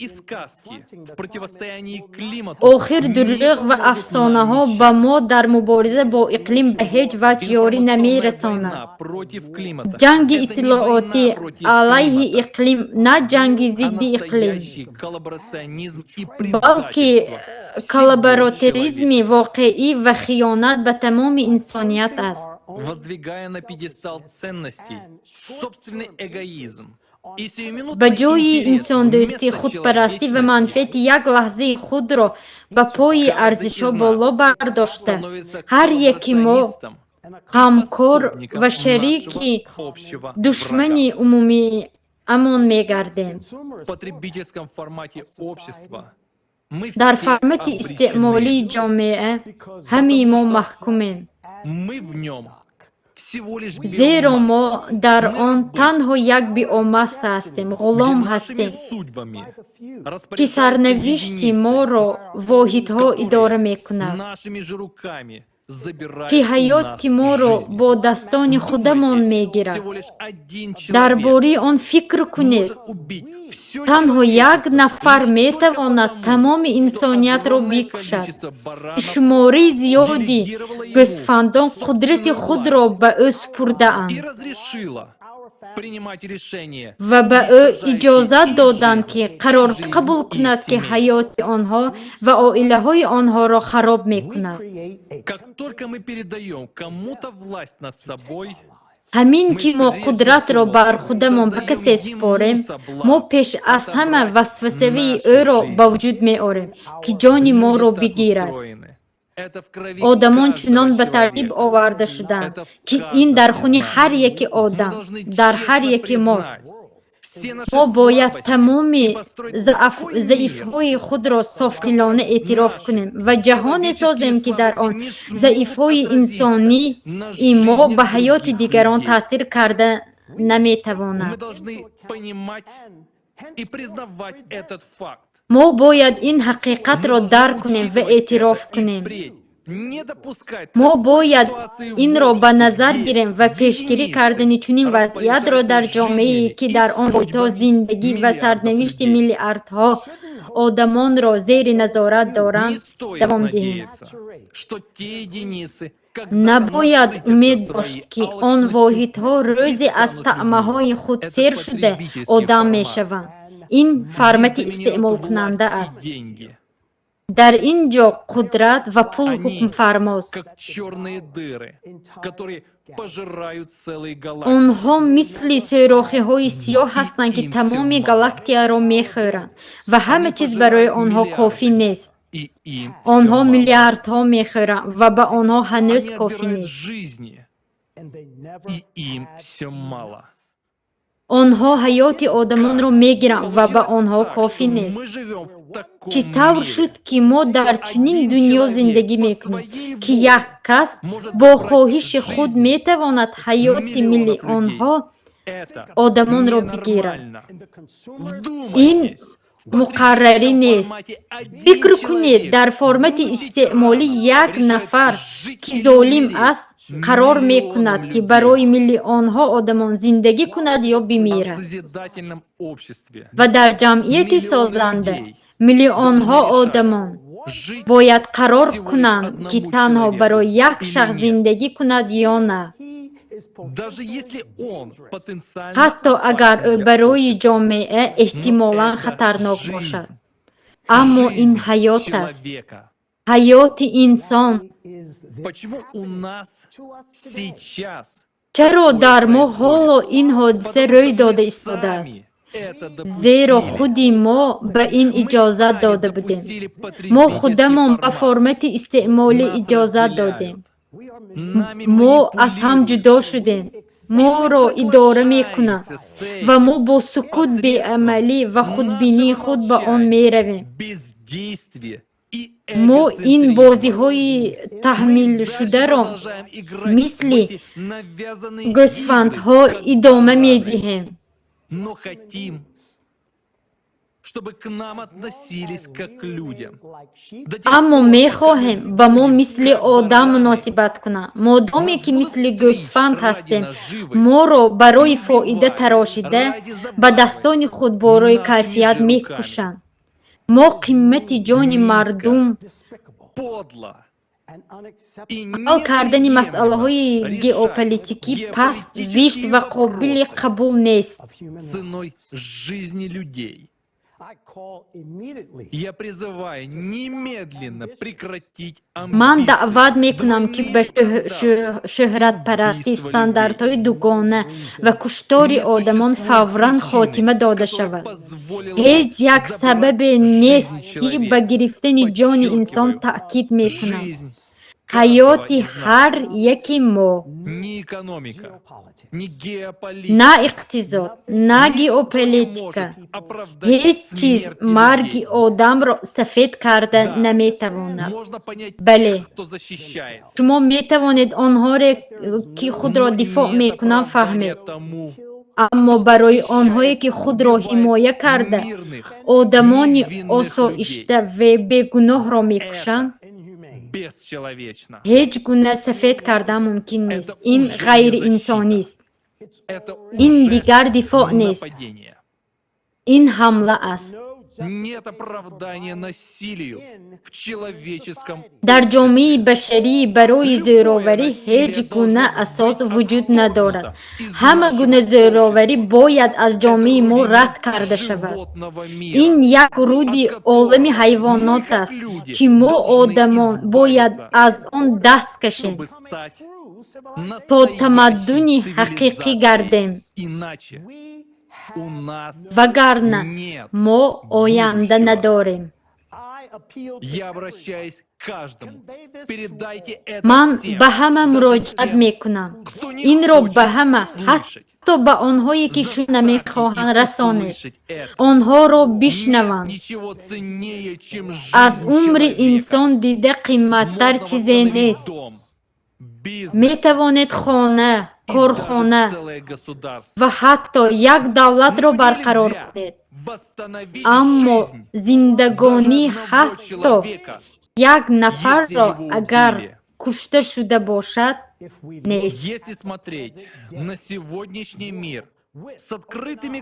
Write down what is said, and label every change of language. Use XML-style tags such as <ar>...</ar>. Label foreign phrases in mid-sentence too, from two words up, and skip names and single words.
<fa>آخر دروغ و افسانه ها به ما در مبارزه با اقلیم به هیچ وجه یاری نمی رساند. جنگ اطلاعاتی علیه اقلیم نه جنگ ضد اقلیم بلکه کلابراتوریسم واقعی و خیانت به تمام انسانیت است.</fa> <ru>Воздвигая на пьедестал ценностей собственный эгоизм, И сиюминутный</ru> <tg>ба ҷойи</tg> <ru>интерес</ru> <tg>инсондӯстӣ,</tg> <ru>вместо</ru> <tg>худпарастӣ ва</tg> <ru>человечности</ru> <tg>манфиати як лаҳзаи худро ба пои</tg> <ru>каждый</ru> <tg>арзишҳо</tg> <ru>из</ru> <tg>боло</tg> <ru>нас</ru> <tg>бардошта,</tg> <ru>становится</ru> <tg>ҳар яки мо</tg> <ru>коллаборационистом,</ru> <tg>ҳамкор</tg> <ru>пособником</ru> <tg>ва</tg> <ru>нашего</ru> <tg>шарики</tg> <ru>общего</ru> <tg>душмани</tg> <ru>врага.</ru> <tg>умумиамон мегардем.</tg> <ru>В потребительском формате общества мы</ru> <tg>Дар</tg> <ru>все</ru> <tg>формати истеъмолии</tg> <ru>обречены.</ru> <tg>ҷомеа ҳамаи мо маҳкумем,</tg> <ru>Мы в нем всего лишь</ru> <tg>зеро мо</tg> <ru>биомасса,</ru> <tg>дар он танҳо як биомасса ҳастем,</tg> <ru>где</ru> <tg>ғулом</tg> <ru>нашими</ru> <tg>ҳастем,</tg> <ru>судьбами</ru> <tg>ки</tg> <ru>распоряжаются</ru> <tg>сарнавишти</tg> <ru>единицы,</ru> <tg>моро воҳидҳо идора</tg> <ru>которые</ru> <tg>мекунад,</tg> <ru>нашими же руками забирают</ru> <tg>ки</tg> <ru>у нас</ru> <tg>ҳаёти моро</tg> <ru>жизни.</ru> <tg>бо daстони худамон</tg> <ru>Вдумайтесь,</ru> <tg>мегирад.</tg> <ru>всего лишь один</ru> <tg>Дар</tg> <ru>человек</ru> <tg>бори он фикр кунед.</tg> <ru>может убить все</ru> <tg>Танҳо як</tg> <ru>человечество</ru> <tg>нафар</tg> <ru>лишь только</ru> <tg>метавонад</tg> <ru>потому,</ru> <tg>тамоми</tg> <ru>что</ru> <tg>инсониятро</tg> <ru>огромное</ru> <tg>бикушад,</tg> <ru>количество</ru> <tg>ки</tg> <ru>баранов</ru> <tg>шумори зиёди</tg> <ru>делегировало ему</ru> <tg>гӯсфандон қудрати</tg> <ru>собственную</ru> <tg>худро</tg> <ru>власть</ru> <tg>ба ӯ</tg> <ru>и</ru> <tg>супурдаанд</tg> <ru>разрешила принимать решения,</ru> <tg>ва ба ӯ</tg> <ru>уничтожающие</ru> <tg>иҷозат</tg> <ru>их</ru> <tg>доданд,</tg> <ru>жизнь,</ru> <tg>ки</tg> <ru>их</ru> <tg>қарор</tg> <ru>жизнь</ru> <tg>қабул</tg> <ru>их</ru> <tg>кунад, ки</tg> <ru>семей.</ru> <tg>ҳаёти онҳо ва оилаҳои онҳоро хароб мекунад.</tg> <ru>Как только мы передаем кому-то власть над собой,</ru> <tg>ҳамин ки мо қудратро бар худамон ба касе супорем, мо пеш аз ҳама васвасавии ӯро ба вуҷуд меорем, ки ҷони моро</tg> <ru>люди так</ru> <tg>бигирад.</tg> <ru>устроены. Это в крови</ru> <tg>одамон</tg> <ru>каждого</ru> <tg>чунон ба тартиб</tg> <ru>человека.</ru> <tg>оварда шуданд,</tg> <ru>Это в</ru> <tg>ки</tg> <ru>каждом</ru> <tg>ин дар</tg> <ru>из</ru> <tg>хуни</tg> <ru>нас.</ru> <tg>ҳар яки</tg> <ru>Мы</ru> <tg>одам,</tg> <ru>должны</ru> <tg>дар</tg> <ru>честно</ru> <tg>ҳар яки мост.</tg> <ru>признать все наши</ru> <tg>мо бояд</tg> <ru>слабости</ru> <tg>тамоми</tg> <ru>и построить такой мир,</ru> <tg>заифҳои худро софдилона эътироф кунем ва ҷаҳоне созем, ки дар он заифҳои инсонӣ и мо ба ҳаёти дигарон таъсир карда</tg> <ru>Мы</ru> <tg>наметавонад.</tg> <ru>должны понимать и признавать этот факт.</ru> <tg>мо бояд ин ҳақиқатро</tg> <ru>Мы должны</ru> <tg>дарк кунем ва</tg> <ru>учитывать</ru> <tg>эътироф</tg> <ru>это и</ru> <tg>кунем.</tg> <ru>впредь не допускать</ru> <tg>мо</tg> <ru>такой</ru> <tg>бояд</tg> <ru>ситуации в</ru> <tg>инро ба</tg> <ru>обществе,</ru> <tg>назар</tg> <ru>где</ru> <tg>гирем ва пешгирӣ</tg> <ru>единицы</ru> <tg>кардани чунин вазъиятро дар</tg> <ru>распоряжаются</ru> <tg>ҷомеае,</tg> <ru>жизнями</ru> <tg>ки</tg> <ru>и</ru> <tg>дар он то</tg> <ru>судьбами</ru> <tg>зиндагӣ ва</tg> <ru>миллиардов</ru> <tg>сарнавишти</tg> <ru>людей.</ru> <tg>миллиардҳо одамонро зери назорат</tg> <ru>Не</ru> <tg>доранд,</tg> <ru>стоит</ru> <tg>давом диҳем.</tg> <ru>надеяться, что те единицы, когда</ru> <tg>Набояд</tg> <ru>насытятся</ru> <tg>умед</tg> <ru>своей</ru> <tg>дошт, ки он</tg> <ru>алчностью,</ru> <tg>воҳидҳо рӯзе аз</tg> <ru>перестанут</ru> <tg>таъмаҳои</tg> <ru>людьми.</ru> <tg>худ</tg> <ru>Это</ru> <tg>сер шуда</tg> <ru>потребительский</ru> <tg>одам</tg> <ru>формат.</ru> <tg>мешаванд. Ин формати</tg> <ru>Здесь</ru> <tg>истеъмолкунанда</tg> <ru>доминируют</ru> <tg>аст.</tg> <ru>власть и деньги.</ru> <tg>дар ин ҷо қудрат ва пул</tg> <ru>Они</ru> <tg>ҳукмфармост.</tg> <ru>как черные дыры, которые пожирают целые галактики.</ru> <tg>онҳо мисли сӯрохиҳои сиёҳ ҳастанд, ки тамоми галактияро мехӯранд ва ҳама чиз барои онҳо кофӣ нест.</tg> <ru>И им</ru> <tg>онҳо</tg> <ru>всё мало.</ru> <tg>миллиардҳо мехӯранд ва ба онҳо ҳанӯз</tg> <ru>Они</ru> <tg>кофӣ</tg> <ru>отбирают</ru> <tg>нест.</tg> <ru>жизни, и им все мало.</ru> <tg>онҳо ҳаёти одамонро мегиранд ва ба онҳо</tg> <ru>Так,</ru> <tg>кофӣ</tg> <ru>что</ru> <tg>нест.</tg> <ru>мы живем в таком</ru> <tg>чӣ тавр</tg> <ru>мире,</ru> <tg>шуд, ки мо дар чунин</tg> <ru>один</ru> <tg>дунё</tg> <ru>человек</ru> <tg>зиндагӣ</tg> <ru>по</ru> <tg>мекунем,</tg> <ru>своей</ru> <tg>ки</tg> <ru>воле</ru> <tg>як кас</tg> <ru>может</ru> <tg>бо</tg> <ru>забрать</ru> <tg>хоҳиши худ</tg> <ru>жизни</ru> <tg>метавонад ҳаёти</tg> <ru>миллионов</ru> <tg>миллионҳо</tg> <ru>Это</ru> <tg>одамонро бигирад.</tg> <ru>ненормально.</ru> <tg>ин</tg> <ru>Вдумайтесь.</ru> <tg>муқаррарӣ нест. фикр кунед, дар формати истеъмолӣ як нафар, ки золим аст, қарор мекунад, ки барои миллионҳо одамон зиндагӣ кунад ё</tg> <ru>в</ru> <tg>бимирад.</tg> <ru>созидательном обществе</ru> <tg>ва дар ҷамъияти созанда миллионҳо одамон</tg> <ru>жить</ru> <tg>бояд қарор кунанд, ки танҳо барои як шахс зиндагӣ кунад ё на.</tg> <ru>даже если он потенциально</ru> <tg>ҳатто агар ӯ</tg> <ru>опасен для</ru> <tg>барои</tg> <ru>общества.</ru> <tg>ҷомеа</tg> <ru>Но</ru> <tg>эҳтимолан</tg> <ru>это</ru> <tg>хатарнок</tg> <ru>жизнь.</ru> <tg>бошад. аммо ин</tg> <ru>Жизнь</ru> <tg>ҳаёт аст,</tg> <ru>человека.</ru> <tg>ҳаёти инсон.</tg> <ru>Почему у нас сейчас</ru> <tg>чаро</tg> <ru>такое</ru> <tg>дар мо</tg> <ru>происходит?</ru> <tg>ҳоло ин ҳодиса</tg> <ru>Потому</ru> <tg>рӯй</tg> <ru>что</ru> <tg>дода</tg> <ru>мы</ru> <tg>истодааст,</tg> <ru>сами это</ru> <tg>зеро</tg> <ru>допустили.</ru> <tg>худи мо ба ин</tg> <ru>Мы</ru> <tg>иҷозат</tg> <ru>сами</ru> <tg>дода будем.</tg> <ru>допустили</ru> <tg>мо</tg> <ru>потребительский</ru> <tg>худамон ба</tg> <ru>формат.</ru> <tg>формати истеъмолӣ</tg> <ru>Нас</ru> <tg>иҷозат</tg> <ru>разделяют.</ru> <tg>додем.</tg> <ru>Нами</ru> <tg>мо аз ҳам</tg> <ru>манипулируют.</ru> <tg>ҷудо шудем, моро идора мекунанд</tg> <ru>Соглашаемся с</ru> <tg>ва</tg> <ru>этим</ru> <tg>мо бо сукут, беамалӣ ва худбинии</tg> <ru>нашего</ru> <tg>худ ба он</tg> <ru>молчания,</ru> <tg>меравем.</tg> <ru>бездействия и</ru> <tg>мо ин</tg> <ru>эгоцентризма.</ru> <tg>бозиҳои</tg> <ru>Мы</ru> <tg>таҳмилшударо</tg> <ru>дальше продолжаем играть</ru> <tg>мисли</tg> <ru>в эти навязанные</ru> <tg>гӯсфандҳо</tg> <ru>игры, как</ru> <tg>идома</tg> <ru>бараны.</ru> <tg>медиҳем.</tg> <ru>Но хотим, чтобы к нам относились как к людям. До тех</ru> <tg>аммо</tg> <ru>пор, пока</ru> <tg>мехоҳем</tg> <ru>мы</ru> <tg>ба мо</tg> <ru>будем</ru> <tg>мисли</tg> <ru>как</ru> <tg>одам</tg> <ru>бараны,</ru> <tg>муносибат кунанд. модоме</tg> <ru>нас</ru> <tg>ки</tg> <ru>будут</ru> <tg>мисли</tg> <ru>стричь</ru> <tg>гӯсфанд</tg> <ru>ради</ru> <tg>ҳастем,</tg> <ru>наживы,</ru> <tg>моро барои</tg> <ru>убивать</ru> <tg>фоида тарошида</tg> <ru>ради</ru> <tg>ба</tg> <ru>забавы</ru> <tg>дастони худ борои</tg> <ru>нашими</ru> <tg>кайфият</tg> <ru>же руками.</ru> <tg>мекушанд. мо қимати ҷони</tg> <ru>Низко,</ru> <tg>мардум</tg> <ru>подло и</ru> <tg>ҳал кардани</tg> <ru>неприемлемо</ru> <tg>масъалаҳои</tg> <ru>решать</ru> <tg>геополитикӣ паст, зишт ва қобили қабул нест.</tg> <ru>ценой жизни людей. Я призываю немедленно прекратить</ru> <tg>من</tg> <ru>амбиции</ru> <fa>دعوت میکنم که به شهرت پرستی استانداردهای دوگانه و کشتار آدمان فوراً خاتمه داده شود. هیچ یک سبب نیست که به گرفتن جان انسان تأکید میکنم. حیات هر یکی ما،</fa> <ru>Ни экономика, ни</ru> <fa>نه</fa> <ru>геополитика,</ru> <fa>اقتصاد، نه گئوپولیتیکا،</fa> <ru>оправдать</ru> <fa>هیچ چیز</fa> <ru>смерть</ru> <fa>مرگ</fa> <ru>людей.</ru> <fa>آدم را سفید کرده</fa> <ru>Да.</ru> <fa>نمیتواند.</fa> <ru>Можно понять</ru> <fa>بله.</fa> <ru>тех, кто защищается.</ru> <fa>شما میتوانید آنها را که خود را</fa> <ru>Но</ru> <fa>دفاع</fa> <ru>нет</ru> <fa>میکنند</fa> <ru>оправдания</ru> <fa>فهمید.</fa> <ru>тому,</ru> <fa>اما</fa> <ru>кто</ru> <fa>برای</fa> <ru>защищает</ru> <fa>آنهایی که خود را</fa> <ru>убивает</ru> <fa>حمایه کرده</fa> <ru>мирных,</ru> <fa>آدمان</fa> <ru>невинных</ru> <fa>آسایشته</fa> <ru>людей.</ru> <fa>و بیگناه را</fa> <ru>Это</ru> <fa>میکشند،</fa> <ru>бесчеловечно.</ru> <fa>هیچ گونه سفید کرده ممکن نیست. این</fa> <ru>уже</ru> <fa>غیر</fa> <ru>не защита.</ru> <fa>انسانی است.</fa> <ru>Это</ru> <fa>این</fa> <ru>уже</ru> <fa>دیگر دفاع نیست.</fa> <ru>нападение.</ru> <fa>این حمله است.</fa> <ru>Нет оправдания насилию в человеческом</ru> <fa>در جامعه</fa> <ru>обществе.</ru> <fa>بشری برای زوراوری هیچ گونه اساس وجود ندارد. همه گونه زوراوری باید از جامعه ما رد کرده شود.</fa> <ru>Животного мира,</ru> <fa>این یک رودی عالم حیوانات است که ما آدمان باید از آن دست کشیم</fa> <ru>чтобы стать</ru> <fa>تا</fa> <ru>настоящей</ru> <fa>تمدن حقیقی</fa> <ru>цивилизацией.</ru> <fa>گردیم.</fa> <ru>Иначе у нас</ru> <fa>وگرنه</fa> <ru>нет.</ru> <fa>ما آینده نداریم.</fa> <ru>Я обращаюсь к каждому. Передайте это</ru> <fa>من</fa> <ru>всем.</ru> <fa>به همه</fa> <ru>Даже</ru> <fa>مراجعت</fa> <ru>тем,</ru> <fa>میکنم.</fa> <ru>кто не</ru> <fa>این را</fa> <ru>хочет</ru> <fa>به همه،</fa> <ru>слышать.</ru> <fa>حتی به آنهایی که شو</fa> <ru>Заставьте</ru> <fa>نمیخواهند</fa> <ru>их</ru> <fa>رسانید.</fa> <ru>услышать это.</ru> <fa>آنها را</fa> <ru>Нет</ru> <fa>بشنوند.</fa> <ru>ничего ценнее, чем</ru> <fa>از</fa> <ru>жизнь</ru> <fa>عمر</fa> <ru>человека.</ru> <fa>انسان دیده قیمتتر</fa> <ru>Можно</ru> <fa>چیزی</fa> <ru>восстановить</ru> <fa>نیست.</fa> <ru>дом, бизнес</ru> <fa>می توانید خانه،</fa> <ru>и даже</ru> <fa>کارخانه</fa> <ru>целое государство.</ru> <fa>و حتی یک دولت را</fa> <ru>Но</ru> <fa>برقرار</fa> <ru>нельзя</ru> <fa>کنید.</fa> <ru>восстановить</ru> <fa>اما</fa> <ru>жизнь</ru> <fa>زندگانی</fa> <ru>даже одного</ru> <fa>حتی</fa> <ru>человека,</ru> <fa>یک نفر</fa> <ru>если</ru> <fa>را</fa> <ru>его</ru> <fa>اگر</fa> <ru>убили.</ru> <fa>کشته شده باشد نیست.</fa> <ru>Если смотреть на сегодняшний мир с открытыми</ru>